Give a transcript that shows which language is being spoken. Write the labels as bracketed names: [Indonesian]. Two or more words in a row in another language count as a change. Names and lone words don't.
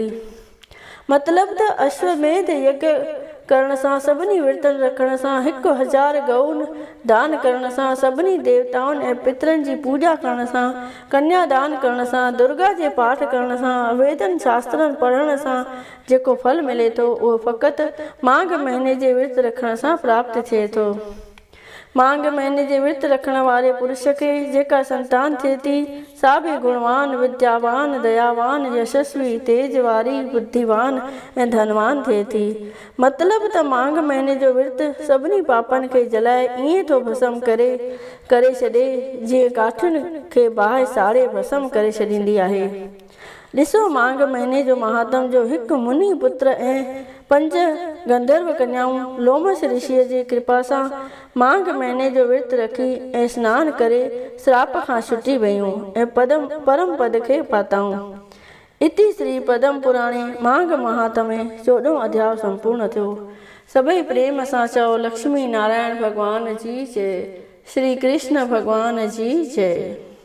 [Sindhi] मतलब त अश्वमेध यज्ञ करण सां, सभिनी विर्तन रखण सां, 1000 गऊन दान करण सां, सभिनी देवताउनि ऐं पितरनि जी पूजा करण सां, कन्या दान करण सां, दुर्गा जे पाठ करण सां, वेदन शास्त्रनि पढ़ण सां जेको फल मिले थो उहो फ़क़ति माघ महीने जे विर्त रखण सां प्राप्त थिए थो। माघ महीने जे विर्त रखण वारे पुरुष खे जेका संतान थिए थी सा भी गुणवान, विद्यावान, दयावान, यशस्वी, तेज वारी, बुद्धिवान ऐं धनवान थिए थी। मतलब त माघ महीने जो विर्त सभिनी पापनि खे जलाए ईअं थो भस्म करे छॾे जीअं काठियुनि खे बाहि साड़े भस्म करे छॾींदी आहे। ॾिसो माघ महीने जो महात्म जो हिकु मुनि पुत्र ऐं 5 गंधर्व कन्याऊं लोमस ऋषिअ जी कृपा सां माघ महीने जो विर्त रखी ऐं सनानु करे श्राप खां छुटी वयूं ऐं परम पद खे पाताऊं। [Sanskrit] इति श्री पद्म पुराणे [Sindhi] माघ महात्म्य 14 अध्याय संपूर्ण थियो। सभई प्रेम सां चओ लक्ष्मी नारायण भगवान जी जय। श्री कृष्ण भगवान जी जय।